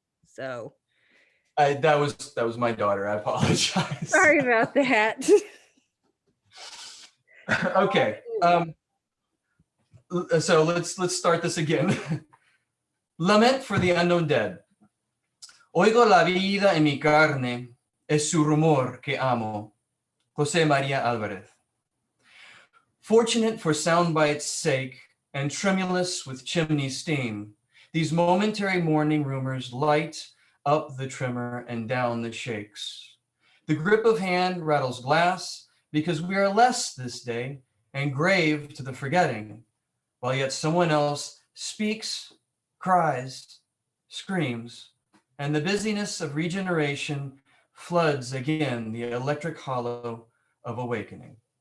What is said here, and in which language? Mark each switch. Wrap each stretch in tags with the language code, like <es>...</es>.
<en>So that was my daughter. I apologize. sorry about that. Okay. So let's start this again. Lament for the unknown dead.</en> <es>Oigo la vida en mi carne, es su rumor que amo. José María Álvarez.</es> <en>Fortunate for soundbite's sake and tremulous with chimney steam, these momentary morning rumors light up the tremor and down the shakes. The grip of hand rattles glass because we are less this day and grave to the forgetting, while yet someone else speaks, cries, screams, and the busyness of regeneration floods again the electric hollow of awakening.</en>